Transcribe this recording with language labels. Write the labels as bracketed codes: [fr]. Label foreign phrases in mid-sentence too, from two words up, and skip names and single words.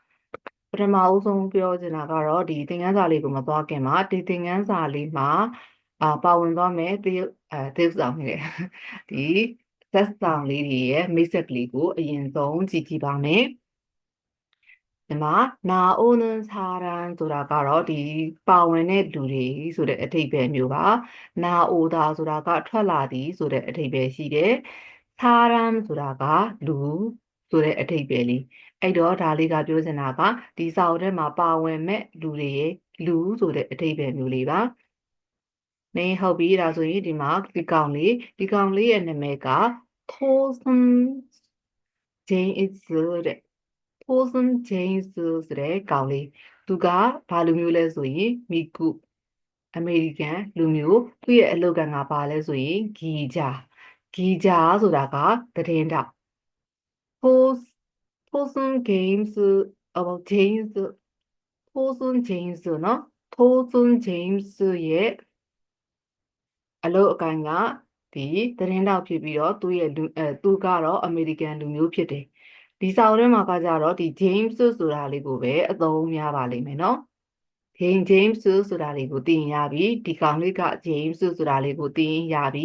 [my] ပထမဦးဆုံးပြောချင်တာကတော့ ဒီ သင်ခန်းစာလေးကို မသွားခင်မှာ ဒီ သင်ခန်းစာလေးမှာ ပါဝင်သွားမယ် သရုပ်ဆောင်လေး ဒီ ဇာတ်ဆောင်လေးတွေရဲ့ မိတ်ဆက်ကလေးကို အရင်ဆုံး ကြည့်ကြည့်ပါမယ်. ဒီမှာ [ko] 나오는 사람 [my] ဆိုတာကတော့ ဒီ ပါဝင်တဲ့လူတွေ ဆိုတဲ့အဓိပ္ပာယ်မျိုးပါ. 나오다 ဆိုတာက ထွက်လာသည် ဆိုတဲ့အဓိပ္ပာယ်ရှိတယ်. 사람 ဆိုတာက လူ ဆိုတဲ့အဓိပ္ပာယ်လေး. အဲ့တော့ ဒါလေးကပြောချင်တာက ဒီစာအုပ်ထဲမှာပါဝင်မဲ့လူတွေရဲ့ လူ ဆိုတဲ့အဓိပ္ပာယ်မျိုးလေးပါ. ဟုတ်ပြီ. ဒါဆိုရင် ဒီမှာ ဒီကောင်လေးရဲ့နာမည်က 토슨 제임스 တဲ့. 토슨 제임스 ဆိုတဲ့ကောင်လေး. သူကဘာလူမျိုးလဲဆိုရင် 미국 အမေရိကန်လူမျိုး. သူ့ရဲ့အလုပ်ကံကဘာလဲဆိုရင် 기자. 기자 ဆိုတာက သတင်းထောက်. 토슨 제임스, 제임스, 토슨 제임스 เนาะ. 토슨 제임스의 အလုပ်အကိုင်က ဒီသတင်းထောက်ဖြစ်ပြီးတော့ သူကတော့ အမေရိကန်လူမျိုးဖြစ်တယ်. ဒီစာအုပ်ထဲမှာကကြတော့ ဒီ James ဆိုတာလေးကိုပဲအသုံးများပါလိမ့်မယ်เนาะ. James ဆိုတာလေးကိုသိရင်ရပြီ. ဒီကောင်လေးက James ဆိုတာလေးကိုသိရင်ရပြီ.